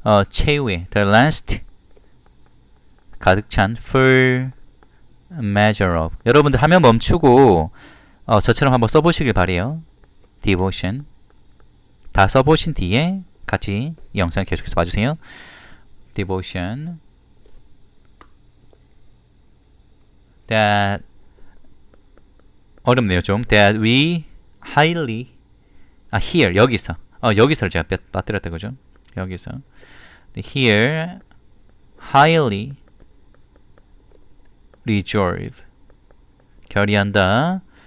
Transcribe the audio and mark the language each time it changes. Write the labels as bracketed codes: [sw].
[ko] 최후의 [en] the last [ko] 가득 찬 [en] full measure of. [ko] 여러분들 화면 멈추고 저처럼 한번 써보시길 바래요. [en] devotion. [ko] 다 써보신 뒤에 같이 이 영상 계속해서 봐주세요. [en] devotion. [ko] That 어렵네요 좀. [en] That we highly here [ko] 여기서 제가 빠뜨렸다 그죠? [en] 여기서 here highly resolve 결의한다.